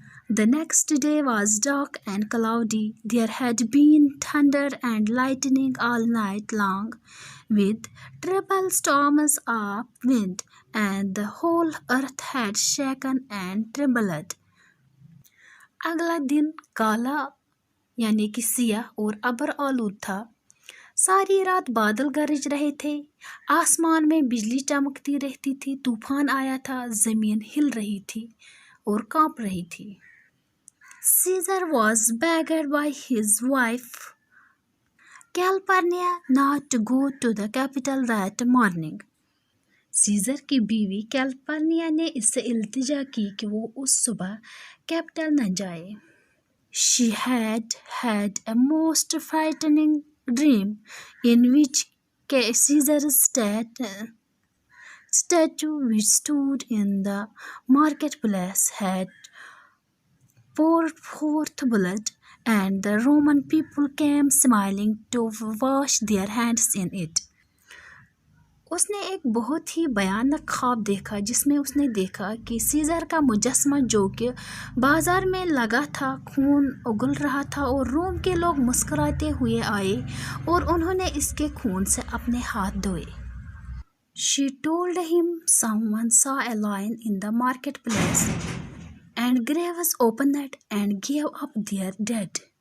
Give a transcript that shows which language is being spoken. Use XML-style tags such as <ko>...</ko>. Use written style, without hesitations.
<en>The next day was dark and cloudy. There had been thunder and lightning all night long, with terrible storms of wind, and the whole earth had shaken and trembled.</en> <hi>अगला दिन काला यानी कि सियाह और अबर आलूद था। सारी रात बादल गरज रहे थे, आसमान में बिजली चमकती रहती थी, तूफान आया था, ज़मीन हिल रही थी और कांप रही थी।</hi> <en>Caesar was begged by his wife Calpurnia not to go to the capital that morning.</en> <hi>Scissor की बीवी कैलिफोर्निया ने इससे इल्तिजा की कि वो उस सुबह कैपिटल न जाए।</hi> <en>She had had a most frightening dream in which Caesar's statue, which stood in the marketplace, had poured forth blood, and the Roman people came smiling to wash their hands in it.</en> <hi>उसने एक बहुत ही भयानक ख्वाब देखा जिसमें उसने देखा कि सीज़र का मुजस्समा जो कि बाज़ार में लगा था खून उगल रहा था और रोम के लोग मुस्कुराते हुए आए और उन्होंने इसके खून से अपने हाथ धोए।</hi> <en>She told him someone saw a lion in the marketplace and graves opened it and gave up their dead.</en>